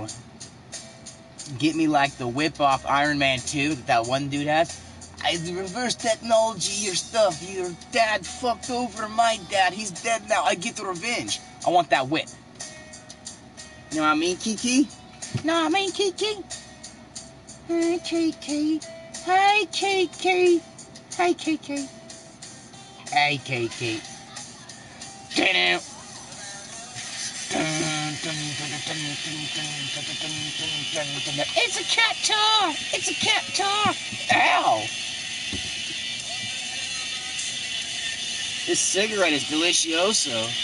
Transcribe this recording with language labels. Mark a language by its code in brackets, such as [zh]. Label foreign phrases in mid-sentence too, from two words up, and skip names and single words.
[en] Get me like the whip off Iron Man 2 that one dude has. The reverse technology, your stuff. Your dad fucked over my dad. He's dead now. I get the revenge. I want that whip. You know what I mean, Kiki? No, I mean, Kiki. Hey, Kiki. Hey, Kiki. Hey, Kiki. Hey, Kiki. Get out. It's a cat tar! It's a cat tar! Ow! This cigarette is delicioso.